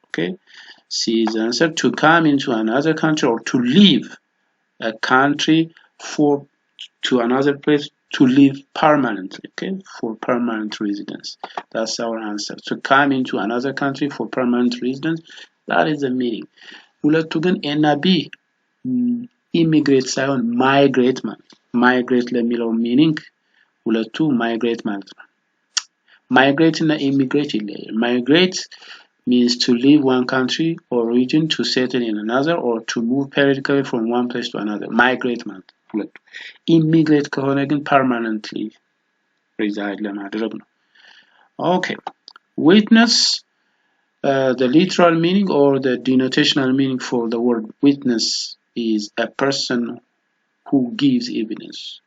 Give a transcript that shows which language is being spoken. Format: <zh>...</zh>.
<en>Okay, C is the answer. To come into another country, or to leave a country to another place, to live permanently. Okay, for permanent residence. That's our answer. To come into another country for permanent residence, that is the meaning.</en> <am>ሁለቱ ግን ኤ እና ቢ ኢሚግሬት ሳይሆን ማይግሬት ማለት ነው። ማይግሬት ለሚለው ሚኒንግ ሁለቱ ማይግሬት ማለት ነው። ማይግሬት እና ኢሚግሬት ይለያል። ማይግሬት</am> <en>means to leave one country or region to settle in another, or to move periodically from one place to another. Migrate</en> <am>ማለት ሁለቱ። ኢሚግሬት ከሆነ ግን</am> <en>permanently reside ለማድረግ ነው። Okay, witness, the literal meaning or the denotational meaning for the word witness is a person who gives evidence.</en>